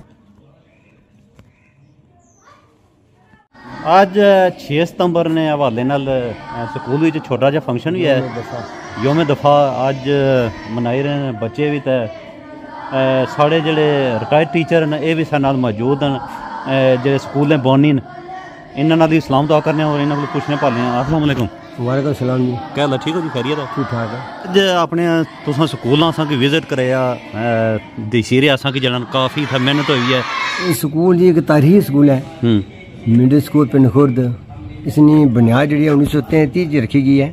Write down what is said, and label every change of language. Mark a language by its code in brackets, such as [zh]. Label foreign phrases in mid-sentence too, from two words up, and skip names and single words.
[pa] اج 6 ستمبر نے حوالے نال سکول وچ چھوٹا جیہا فنکشن بھی ہے، یوم دفعہ اج منائی رہے ہیں بچے بھی. تو ساڈے جیڑے [en] retired teacher [pa] ن یہ بھی ساڈے نال موجود ہیں، جیڑے سکول نے بانی ن انہاں نال سلام دعا کرنے اور انہاں کول پچھنے پالے. [ar] السلام عليكم. وعليكم سلام جی. [pa] کیہ حال ٹھیک ہو جی، خیریت ہے? ٹھیک ٹھاک ہے. اج اپنے تساں سکول اساں کی وزٹ کرایا دسیرے اساں کی جیڑا کافی اتھے محنت ہوئی ہے. سکول جی ایک تاریخی سکول ہے، مڈل سکول پنڈ خورد. اس کی بنیاد جی 1933 رکھی گئی ہے.